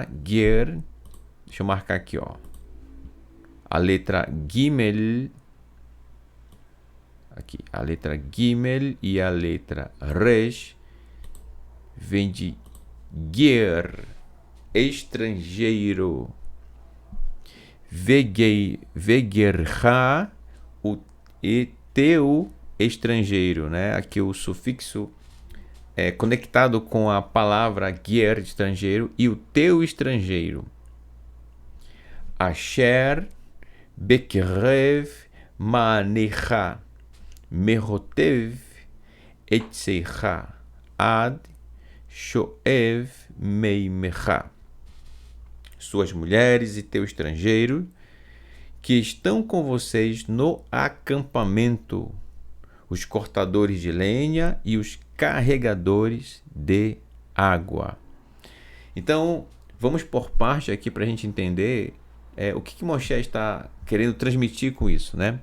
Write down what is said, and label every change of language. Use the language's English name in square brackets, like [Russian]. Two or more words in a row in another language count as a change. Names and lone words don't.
[Portuguese] Ger, deixa eu marcar aqui, ó. A letra Gimel, aqui, a letra Gimel e a letra Resh vem de ger, estrangeiro. Vegerha, o e teu estrangeiro, né? Aqui o sufixo é conectado com a palavra ger, estrangeiro, e o teu estrangeiro. [Hebrew] אשר בקרב מחניך מחטב עציך עד שאב מימיך. [Portuguese] Suas mulheres e teu estrangeiro que estão com vocês no acampamento, os cortadores de lenha e os carregadores de água. Então, vamos por parte aqui para a gente entender o que Moshe está querendo transmitir com isso, né?